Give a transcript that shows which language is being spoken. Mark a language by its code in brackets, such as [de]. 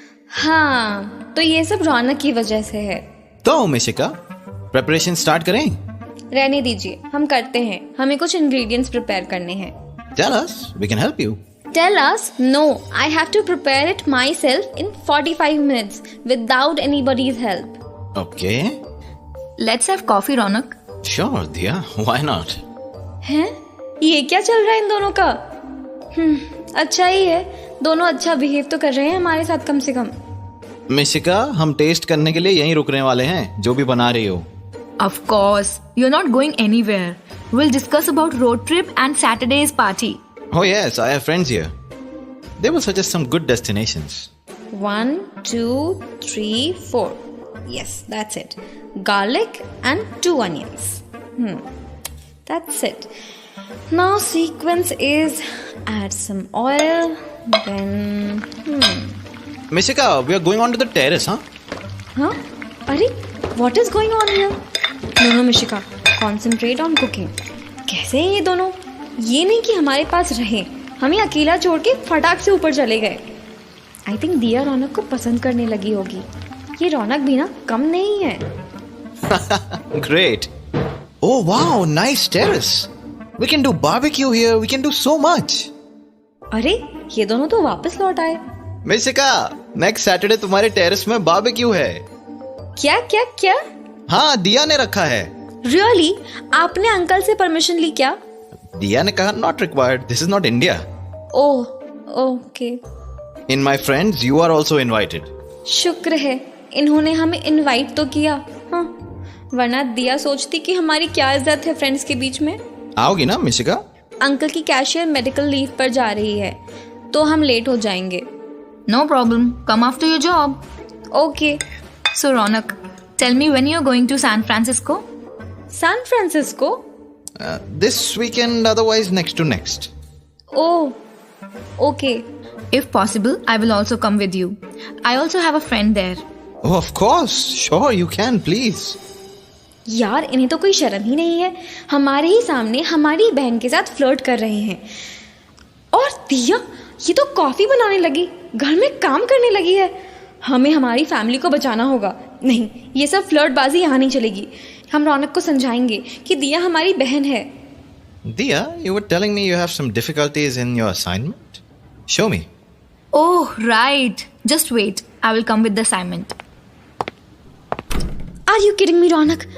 [hi] हाँ, तो ये सब रौनक की वजह से है। तो मिशिका, प्रिपरेशन स्टार्ट करें? रहने दीजिए, हम करते हैं। हमें कुछ इंग्रेडिएंट्स प्रिपेयर करने हैं। [en] Tell us, we can help you. Tell us? No, I have to prepare it myself in 45 minutes without anybody's help. Okay. Let's have coffee, Ronak. Sure, Diya, why not? [hi] हैं? ये क्या चल रहा है इन दोनों का? अच्छा ही है, दोनों अच्छा बिहेव तो कर रहे हैं हमारे साथ कम से कम। मिशिका, हम टेस्ट करने के लिए यहीं रुकने वाले हैं, जो भी बना रही हो। [en] Of course, you're not going anywhere. We'll discuss about road trip and Saturday's party. Oh yes, I have friends here. They will suggest some good destinations. 1, 2, 3, 4. Yes, that's it. Garlic and 2 onions. That's it. Now sequence is add some oil, then Mishika, we are going on to the terrace, huh? Huh? [hi] अरे, [en] what is going on here? No, Mishika, concentrate on cooking. [hi] कैसे हैं ये दोनों? ये नहीं कि हमारे पास रहे, हमें अकेला छोड़ के फटाक से ऊपर चले गए। आई थिंक दिया रौनक को पसंद करने लगी होगी। ये रौनक भी ना कम नहीं है। [en] Great. Oh wow, nice terrace. We can do barbecue here. We can do so much. [hi] अरे, ये दोनों तो वापस लौट आए। मिशिका, नेक्स्ट सैटरडे तुम्हारे टेरेस में बारबेक्यू है। क्या क्या क्या? हाँ, दिया ने रखा है। [en] Really? [hi] आपने अंकल से परमिशन ली क्या? दिया ने कहा [en] not required. This is not India. [hi] Oh, okay. [en] In my friends, you are also invited. [hi] शुक्र है इन्होंने हमें इनवाइट तो किया। हाँ, वरना दिया सोचती कि हमारी क्या इज्जत है फ्रेंड्स के बीच में। आओगी ना मिशिका? अंकल की कैशियर मेडिकल लीव पर जा रही है, तो हम लेट हो जाएंगे। [en] No problem. Come after your job. [hi] Okay. [en] So, Ronak, tell me when you're going to San Francisco? [hi] San Francisco? [en] This weekend, otherwise next to next. [hi] Oh, okay. [en] If possible, I will also come with you. I also have a friend there. Oh, of course. Sure, you can, please. [hi] यार, इन्हें तो कोई शर्म ही नहीं है, हमारे ही सामने हमारी बहन के साथ फ्लर्ट कर रहे हैं। और दिया, ये तो कॉफी बनाने लगी, घर में काम करने लगी है। हमें हमारी फैमिली को बचाना होगा। नहीं, ये सब फ्लर्टबाजी यहाँ नहीं चलेगी। हम रौनक को समझाएंगे कि दिया हमारी बहन है। [en] Diya, you were telling me you have some difficulties in your assignment. Show me. Oh, right. Just wait. I will come with the assignment. Are you kidding me, Raunak?